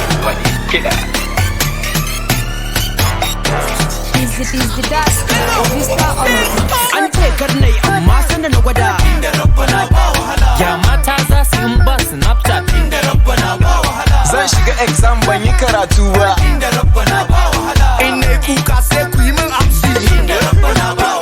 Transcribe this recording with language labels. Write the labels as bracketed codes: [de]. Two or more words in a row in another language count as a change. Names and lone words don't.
[ha] Wani kiɗa. [en] Easy, easy, dust. Vista on the beat. [ha] An ce kar na yi, amma sanda na gwada. Ya mata za su yi ba Snapchat. Zan shiga exam, ban yi karatu ba. In na yi kuka, sai ku yi min amshi.